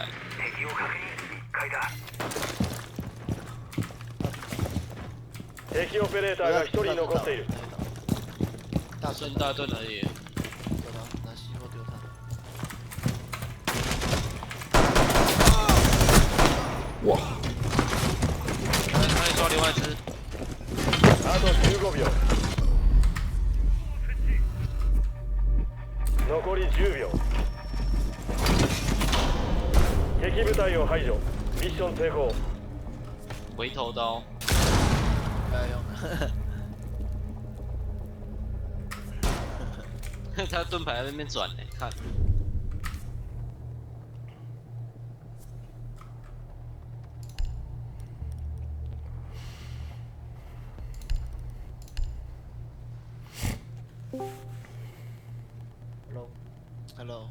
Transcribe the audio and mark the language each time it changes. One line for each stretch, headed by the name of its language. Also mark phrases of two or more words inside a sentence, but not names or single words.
Japanese: 敵を確認。1階だ。敵オペレーターが1人残っている。
Chinese: 剩大盾而已。丢他，拿西后丢他。哇！那里抓另外一只。
Japanese: あと15秒。残り10秒。敵部隊を排除。ミッション成功。
Chinese: 回头刀。不要用。他盾牌在那边转呢，看。 Hello。